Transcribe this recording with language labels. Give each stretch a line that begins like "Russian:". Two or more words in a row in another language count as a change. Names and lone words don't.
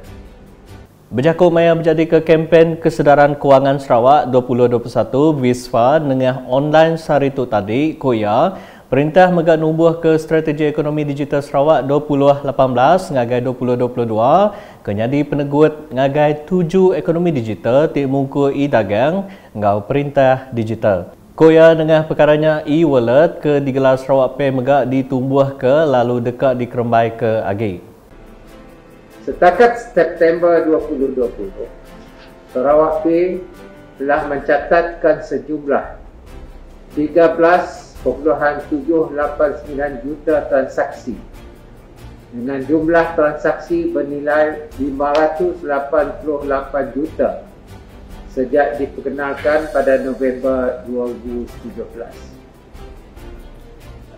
Iban: Berjakut maya menjadi ke kempen Kesedaran Kewangan Sarawak 2021 WISFA dengan online saritu tadi, Koya, Perintah megak numbuh ke Strategi Ekonomi Digital Sarawak 2018 ngagai 2022 kenyadi penegut ngagai 7 ekonomi digital ti mungku e-dagang ngau perintah digital. Koya dengan perkaranya e-wallet ke digelar Sarawak Pay megak ditumbuh ke lalu dekat dikerembai ke agi.
Malay: Setakat September 2020, Sarawak Pay telah mencatatkan sejumlah 13.789 juta transaksi dengan jumlah transaksi bernilai 588 juta sejak diperkenalkan pada November 2017.